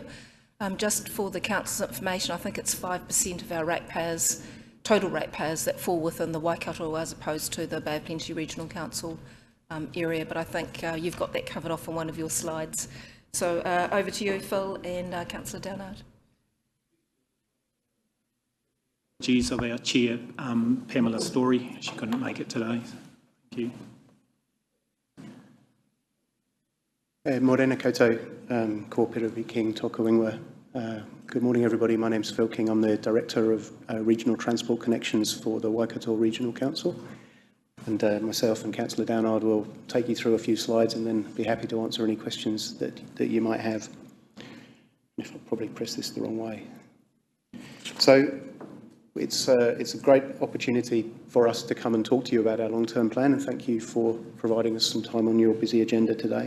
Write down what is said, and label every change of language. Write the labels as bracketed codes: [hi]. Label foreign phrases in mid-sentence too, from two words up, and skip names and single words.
[en] Just for the council's information, I think it's 5% of our ratepayers, total ratepayers, that fall within the Waikato as opposed to the Bay of Plenty Regional Council area, but I think you've got that covered off on one of your slides. So over to you, Phil, and Councillor Downard. Apologies of our chair, Pamela Story. She couldn't make it today. Thank you. [mi] Morena koutou, ko Pirivi King toka wingwa. [en] Good morning, everybody. My name's Phil King. I'm the Director of Regional Transport Connections for the Waikato Regional Council. And myself and Councillor Downard will take you through a few slides and then be happy to answer any questions that you might have. If I probably press this the wrong way. So it's a great opportunity for us to come and talk to you about our long-term plan, and thank you for providing us some time on your busy agenda today.